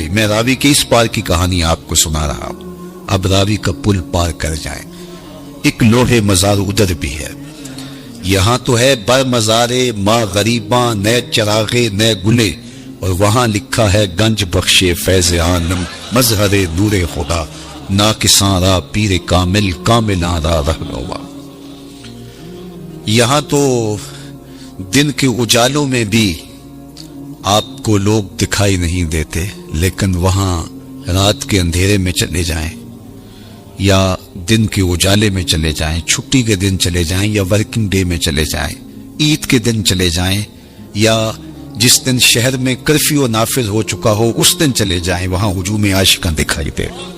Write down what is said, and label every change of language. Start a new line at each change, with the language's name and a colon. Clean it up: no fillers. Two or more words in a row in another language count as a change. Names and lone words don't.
Urdu: میں راوی کے اس پار کی کہانی آپ کو سنا رہا ہوں، اب راوی کا پل پار کر جائیں۔ ایک لوہے مزار ادھر بھی ہے، یہاں تو ہے
Persian: بر مزارے ماں غریباں نہ چراغے نہ گلے،
Urdu: اور وہاں لکھا ہے
Persian: گنج بخشے فیض عالم مظہر نور خدا ناکساں را پیر کامل کاملاں را رہنما۔
Urdu: یہاں تو دن کے اجالوں میں بھی آپ کو لوگ دکھائی نہیں دیتے، لیکن وہاں رات کے اندھیرے میں چلے جائیں یا دن کے اجالے میں چلے جائیں، چھٹی کے دن چلے جائیں یا
English: working day
Urdu: میں چلے جائیں، عید کے دن چلے جائیں یا جس دن شہر میں کرفیو نافذ ہو چکا ہو اس دن چلے جائیں، وہاں ہجوم عاشقاں دکھائی دے۔